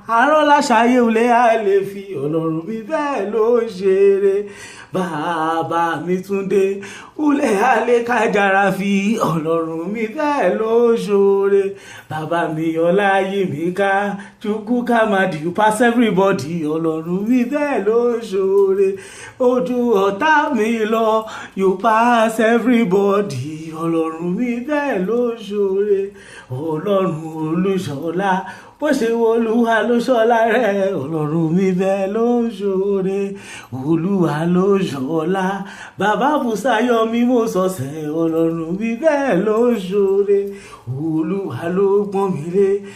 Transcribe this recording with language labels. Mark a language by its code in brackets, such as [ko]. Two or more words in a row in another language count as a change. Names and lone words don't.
[yo] Arọ́lá ṣayé ulé àlè fi. Ọlọ́run mi bẹ́ẹ̀ ló ń ṣeré. Bàbá mi Túndé. Ulé àlè kájàrà fi. Ọlọ́run mi bẹ́ẹ̀ ló ń ṣoore. Bàbá mi Ọláyímíká. [ig] Chukwu Kamadi, [en] you pass everybody. [yo] Ọlọ́run mi bẹ́ẹ̀ ló ń ṣoore. Ojú ọ̀tá mi lọ. [en] You pass everybody. [yo] Ọlọ́run mi bẹ́ẹ̀ ló ń ṣoore. Ọlọ́run Olúṣọlá. Bó ṣe wo Olúwa ló ṣọlá rẹ̀. Ọlọ́run mi bẹ́ẹ̀ ló ń ṣoore. Olúwa ló ṣọlá. Bàbá Bùsáyọ̀ mi mo sọ̀sẹ̀. Ọlọ́run mi bẹ́ẹ̀ ló ń ṣoore. Olúwa ló pọ́n mi lé.